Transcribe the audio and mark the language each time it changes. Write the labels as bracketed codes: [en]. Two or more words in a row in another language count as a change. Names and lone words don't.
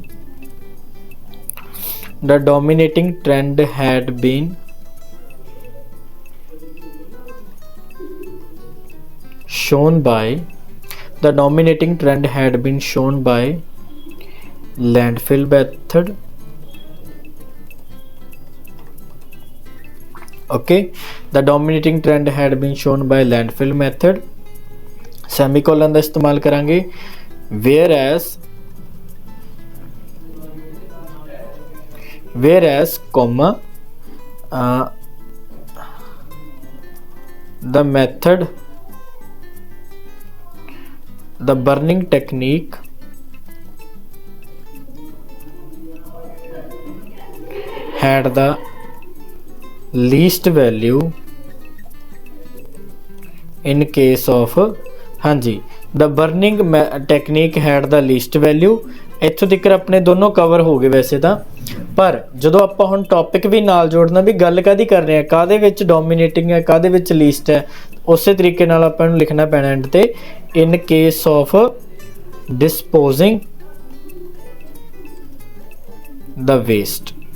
[en] been shown by landfill method। okay, the dominating trend had been shown by landfill method, semicolon [hi] का इस्तेमाल करांगे। [en] whereas comma the burning technique had the least value in case of, [hi] हाँ जी, [en] the burning technique had the least value। [pa] ਇੱਥੋਂ ਤੱਕ ਆਪਣੇ ਦੋਨੋਂ ਕਵਰ ਹੋ ਗਏ ਵੈਸੇ ਤਾਂ, ਪਰ ਜਦੋਂ ਆਪਾਂ ਹੁਣ ਟੌਪਿਕ ਵੀ ਨਾਲ ਜੋੜਨਾ ਵੀ ਗੱਲ ਕਾਹਦੀ ਕਰ ਰਹੇ ਆ, ਕਾਹਦੇ ਵਿੱਚ ਡੋਮੀਨੇਟਿੰਗ ਹੈ, ਕਾਹਦੇ ਵਿੱਚ ਲੀਸਟ ਹੈ, ਉਸੇ ਤਰੀਕੇ ਨਾਲ ਆਪਾਂ ਨੂੰ ਲਿਖਣਾ ਪੈਣਾ ਐਂਡ ਤੇ [en] in case of disposing [pa] ਦਾ ਵੇਸਟ।